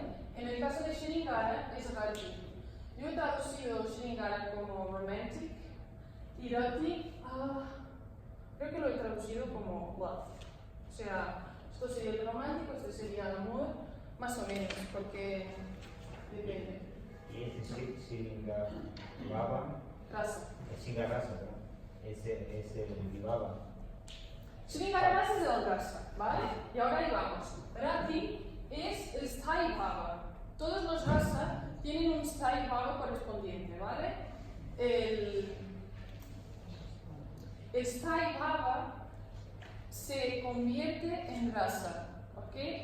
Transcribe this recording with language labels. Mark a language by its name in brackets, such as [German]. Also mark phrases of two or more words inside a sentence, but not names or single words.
[Spanish] En el caso de Shringara es Rati. Yo he traducido Shringara como romantic y Rati, creo que lo he traducido como love. O sea, esto sería el romántico, esto sería el amor, más o menos, porque depende. Y este Shringara-bhava, Rasa. Shringarasa, ¿no? Es el Vibhava. Shringara rasa es el rasa, ¿vale? Y ahora ahí vamos. Rati es el Sthai Bhava. Todos los rasa tienen un Sthai Bhava correspondiente, ¿vale? El Sthai Bhava se convierte en rasa, ¿ok?